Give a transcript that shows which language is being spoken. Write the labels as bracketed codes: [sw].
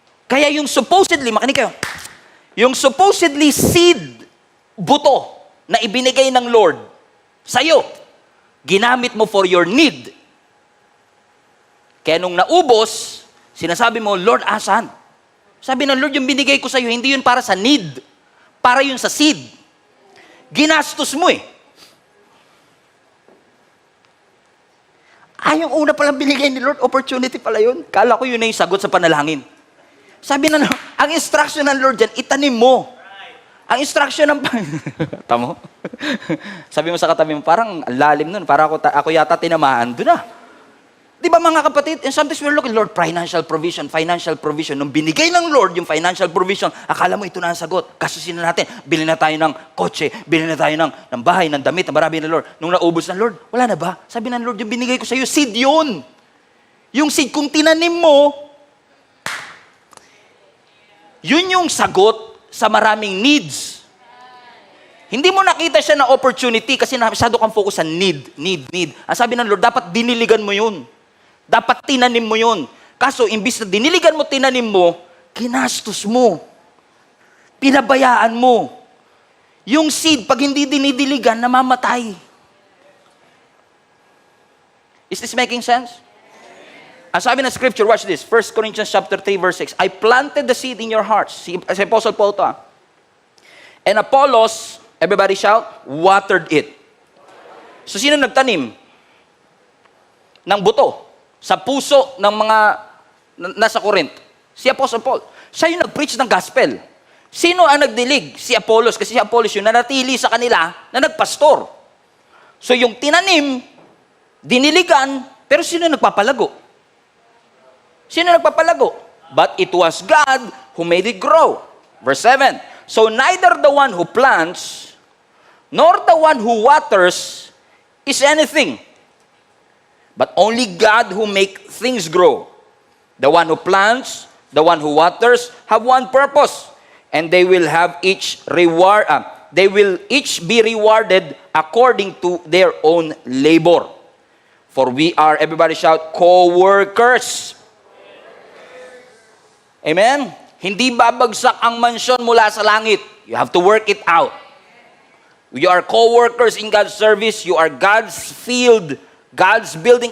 [tl] Kaya yung supposedly, makinig kayo, yung supposedly seed, buto, na ibinigay ng Lord sa'yo, ginamit mo [en] for your need. [tl] Kaya nung naubos, sinasabi mo, Lord, asan? Sabi ng Lord, yung binigay ko sa'yo, hindi yun para sa need. Para yun sa seed. Ginastos mo eh. Yung una palang binigay ni Lord, opportunity pala yun. Kala ko yun na yung sagot sa panalangin. Sabi na, ang instruction ng Lord dyan, itanim mo. Ang instruction ng... Tamo? Sabi mo sa katabi mo, parang lalim nun. Parang ako yata tinamaan. Doon na. Di ba mga kapatid? [en] And sometimes we're looking, Lord, financial provision, financial provision. [tl] Nung binigay ng Lord yung financial provision, akala mo ito na ang sagot. Kasusin na natin. Bili na tayo ng kotse, bili na tayo ng bahay, ng damit, ng marami na Lord. Nung naubos ng Lord, wala na ba? Sabi ng Lord, yung binigay ko sa iyo, seed yun. Yung seed, kung tinanim mo, yun yung sagot sa maraming needs. Hindi mo nakita siya na opportunity kasi masyado kang focus sa need. Ang sabi ng Lord, dapat diniligan mo yun. Dapat tinanim mo yun. Kaso, imbis na diniligan mo, tinanim mo, kinastos mo. Pinabayaan mo. Yung seed, pag hindi dinidiligan, namamatay. [en] Is this making sense? [tl] Ang sabi ng [en] scripture, watch this. 1 Corinthians chapter 3, verse 6. I planted the seed in your hearts. [tl] Si Apostle Paul to. [en] And Apollos, everybody shout, watered it. [tl] So, sino nagtanim? Ng buto. Sa puso ng mga nasa Corinth. Si Apostle Paul. Siya yung nag-preach ng gospel. Sino ang nagdilig? Si Apollos. Kasi si Apollos yung nanatili sa kanila na nagpastor. So yung tinanim, diniligan, pero sino nagpapalago? Sino nagpapalago? [en] But it was God who made it grow. Verse 7. So neither the one who plants, nor the one who waters is anything. But only God who makes things grow. The one who plants, the one who waters, have one purpose. And they will have each reward. They will each be rewarded according to their own labor. For we are, everybody shout, co-workers. Amen? [tl] Hindi babagsak ang mansyon mula sa langit. [en] You have to work it out. You are co-workers in God's service. You are God's field, God's building.